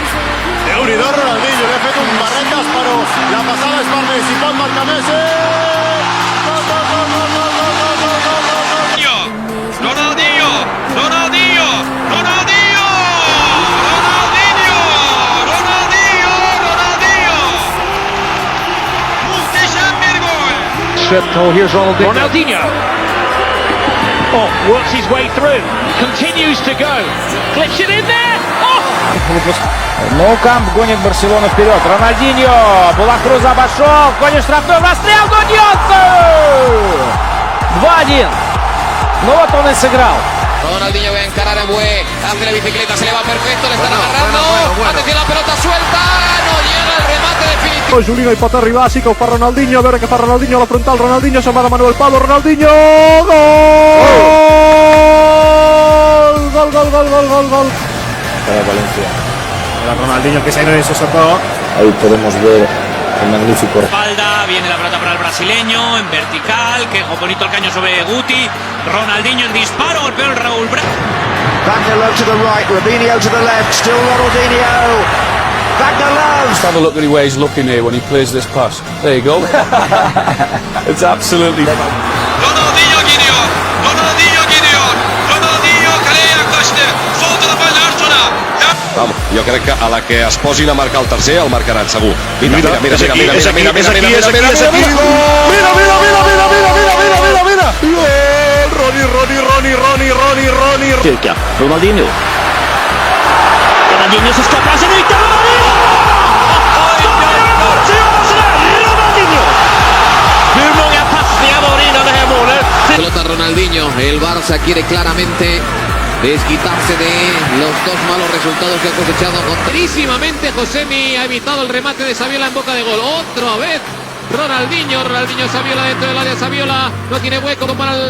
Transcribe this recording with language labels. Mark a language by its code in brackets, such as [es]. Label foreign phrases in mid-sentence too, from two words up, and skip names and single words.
[ca] Déu-n'hi-do Ronaldinho, li ha fet un barretes, però la passada és per Messi, pot marcar Messi! Gol, gol, gol, gol, gol, gol, gol, gol, gol, gol, gol! Ronaldinho! Ronaldinho! Ronaldinho! Ronaldinho! Ronaldinho! Ronaldinho! [tr] Muhteşem bir gol! [en] Oh, here's Ronaldinho. Oh, works his way through. Continues to go. Clips it in there. Oh! [ru] Ну, Камп гонит Барселону вперед. Рональдиньо. Булакрuz обошел. Конец штрафной. Расстрел. Гоньонцу! 2-1. Ну вот он и сыграл. [es] Ronaldinho va a encarar a Bue. Hace la bicicleta. Se le va perfecto. Le están agarrando. Atención, la pelota suelta. No llega el remate definitivo. [ca] Julino hi pot arribar, sí que ho fa Ronaldinho, a veure què fa Ronaldinho a la frontal, Ronaldinho se'n va de Manuel Pablo, Ronaldinho, gol, gol, gol, gol, gol, gol. [es] Para Valencia. Para Ronaldinho que se ha ido eso todo. Ahí podemos ver el magnífico. Espalda, viene la pelota para el brasileño, en vertical, que bonito el caño sobre Guti, Ronaldinho en disparo, golpeó el Raúl [en] Wagner to the right, Robinho to the left, still Ronaldinho. Just have a look at the way he's looking here when he plays this pass. There you go. It's absolutely... [tr] Ronaldinho gidiyor, Ronaldinho gidiyor, Ronaldinho kaleye yaklaştı, sol tarafa Larson'a. [ca] Vamos, jo crec que a la que es posin a marcar el tercer el marcaran segur. [es] Mira, mira, mira, mira, mira, mira, mira, mira, mira, mira, mira, Ronaldinho. Ronaldinho se escapa. Se grita Ronaldinho. [sv] Hur många passningar var det innan det här målet? [es] Pelota Ronaldinho. El Barça quiere claramente desquitarse de los dos malos resultados que ha cosechado. Contrísimamente Josemi ha evitado el remate de Saviola en boca de gol. Otra vez Ronaldinho, Saviola dentro del área. Saviola no tiene hueco para el...